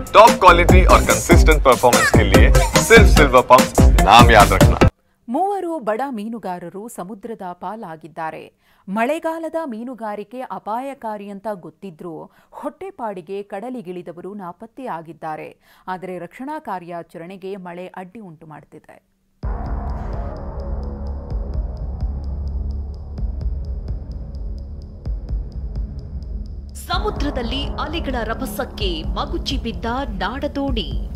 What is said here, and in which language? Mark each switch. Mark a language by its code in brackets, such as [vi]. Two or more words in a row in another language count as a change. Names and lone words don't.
[en] top quality [hi] और [en] consistent performance [hi] के लिए सिर्फ सिल्वर पंप नाम याद रखना। [kn] ಮೂವರು ಬಡ ಮೀನುಗಾರರು ಸಮುದ್ರದ ಪಾಲಾಗಿದ್ದಾರೆ. ಮಳೆಗಾಲದ ಮೀನುಗಾರಿಕೆ ಅಪಾಯಕಾರಿ ಅಂತ ಗೊತ್ತಿದ್ರೂ ಹೊಟ್ಟೆಪಾಡಿಗೆ ಕಡಲಿಗಿಳಿದವರು ನಾಪತ್ತೆಯಾಗಿದ್ದಾರೆ. ಆದರೆ ರಕ್ಷಣಾ ಕಾರ್ಯಾಚರಣೆಗೆ ಮಳೆ ಅಡ್ಡಿ ಉಂಟು ಮಾಡುತ್ತಿದೆ. ಸಮುದ್ರದಲ್ಲಿ ಅಲೆಗಳ ರಭಸಕ್ಕೆ ಮಗುಚಿ ಬಿದ್ದ ನಾಡದೋಣಿ.